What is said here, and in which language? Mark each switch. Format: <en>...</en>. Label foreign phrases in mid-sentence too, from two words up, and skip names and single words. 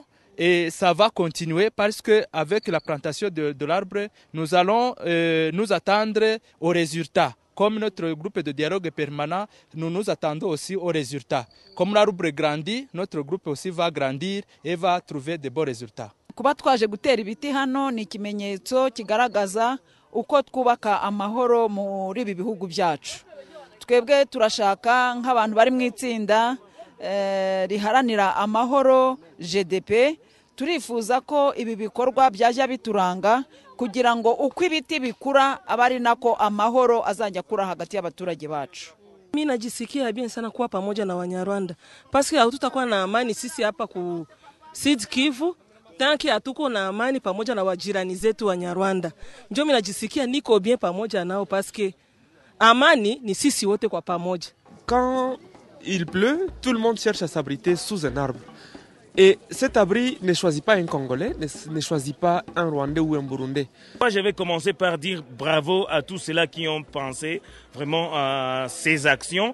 <fr>Et ça va continuer parce qu'avec la plantation de l'arbre, nous allons nous attendre aux résultats. Comme notre groupe de dialogue permanent, nous nous attendons aussi aux résultats. Comme l'arbre grandit, notre groupe aussi va grandir et va trouver de bons résultats.</fr> <rw>Kuba twaje gutera ibiti hano ni ikimenyetso kigaragaza uko twubaka amahoro muri ibi bihugu byacu. Twebwe turashaka nk'abantu bari mu itsinda riharanira amahoro GDP. Turifuza ko ibi bikorwa byajya bituranga kugira ngo uko ibiti bikura abari nako amahoro azajya kura hagati y'abaturage bacu.</rw> <sw>Mimi najisikia bien sana kuwa pamoja na Wanyarwanda.</sw> <fr>Parce que</fr> <sw>hatutakuwa na amani sisi hapa ku Sud Kivu tanki hatuko na amani pamoja na wajirani zetu Wanyarwanda. Ndio mimi najisikia niko bien pamoja nao</sw> <fr>parce que</fr> <sw>amani ni sisi wote kwa pamoja.</sw> <fr>Quand il pleut, tout le monde cherche à s'abriter sous un arbre. Et cet abri ne choisit pas un Congolais, ne choisit pas un Rwandais ou un Burundais. Moi, je vais commencer par dire bravo à tous ceux-là qui ont pensé vraiment à ces actions.</fr>